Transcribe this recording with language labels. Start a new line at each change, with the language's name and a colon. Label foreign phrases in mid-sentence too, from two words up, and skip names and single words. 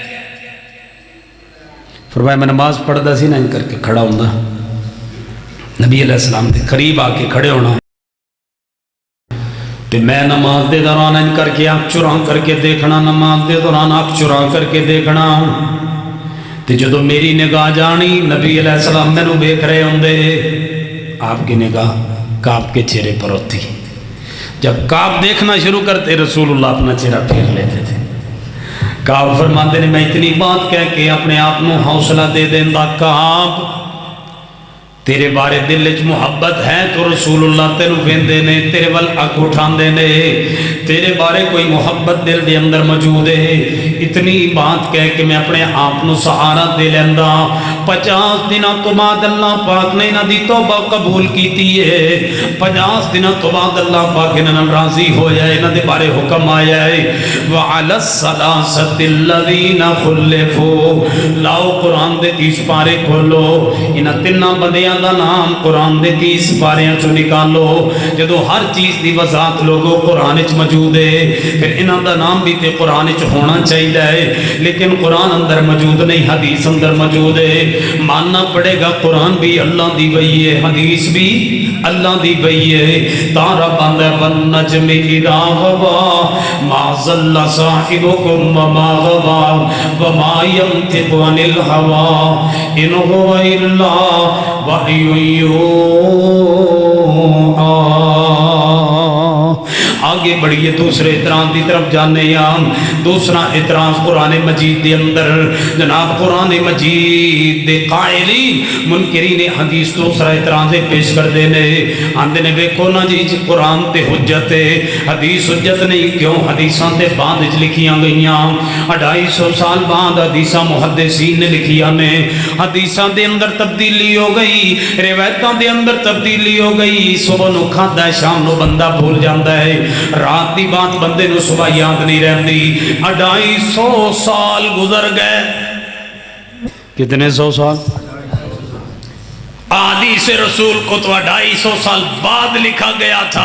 Punjabi: فرمایا میں نماز پڑھدا سی نہ ان کر کے کھڑا ہوندا، نبی علیہ السلام دے قریب آ کے کھڑے ہونا، تے میں نماز دے دوران ان کر کے
Urdu: آنکھ چرا کر کے دیکھنا،
Punjabi: نماز دے دوران
Urdu: آنکھ چرا کر کے دیکھنا،
Punjabi: تے جدو میری نگاہ جانی نبی علیہ السلام میں نو دیکھ رہے ہوندے،
Urdu: آپ کی نگاہ کعب کے چہرے پر ہوتی، جب کعب دیکھنا شروع کرتے رسول اللہ اپنا چہرہ پھیر لیتے تھے۔ کعب فرماتے ہیں
Punjabi: میں اتنی بات کہہ کے اپنے آپ نو حوصلہ دے دیندا، کعب تیرے بارے دل وچ محبت ہے تو رسول اللہ تینوں ویندے نے، تیرے ول اک اٹھاندے نے، تیرے بارے کوئی محبت دل دے اندر موجود ہے۔ اتنی بات کہہ کہ میں اپنے آپ نو سہارا دے لیندا۔ 50 دنوں تو بعد اللہ پاک نے انہاں دی توبہ قبول کیتی ہے۔ 50 دنوں تو بعد اللہ پاک انہاں نال راضی ہویا ہے، انہاں دے بارے حکم آیا ہے
Arabic: وَعَلَى الثَّلَاثَةِ الَّذِينَ خُلِّفُوا۔
Punjabi: لاؤ قرآن دے 30 پارے کھولو، انہاں تناں بندیاں دا نام قرآن دے 30 پاریاں چوں نکالو۔ جدو ہر چیز دی وضاحت لوگوں قرآن وچ موجود ہے، پھر انہاں دا نام بھی تے قرآن وچ ہونا چاہیے، لیکن قرآن اندر موجود نہیں، حدیث اندر موجود ہے۔ ماننا پڑے گا قرآن بھی اللہ دی وحی ہے، حدیث بھی اللہ دی وحی ہے۔
Arabic: تارا بندہ والنجم اذا غوا ما ضل صاحبكم وما غوا وما ينطق عن الهوى ان هو الا وحی یوحی۔
Punjabi: آگے بڑھئے دوسرے اعتراض دی طرف جانے ہیں۔ دوسرا اعتراض قرآن مجید دے اندر جناب قرآن مجید دے قائلین منکرین حدیث دوسرا اعتراض پیش کر دینے آندے نے ویکھو نا جی قرآن تے حجت ہے، حدیث حجت نہیں، کیوں؟ حدیثاں تے بعد وچ لکھیاں گئیاں، 250 سال بعد حدیثاں محدثین نے لکھیاں نے، حدیثاں دے اندر تبدیلی ہو گئی، روایتاں دے اندر تبدیلی ہو گئی، صبح نو کھادا ہے شام نو بندہ بھول جاندا ہے، رات دی بات بندے نو صبح یاد نہیں رہندی۔ 250 سال گزر گئے، کتنے 100 سال؟
Urdu: حدیث رسول کو تو 250 سال بعد لکھا گیا تھا۔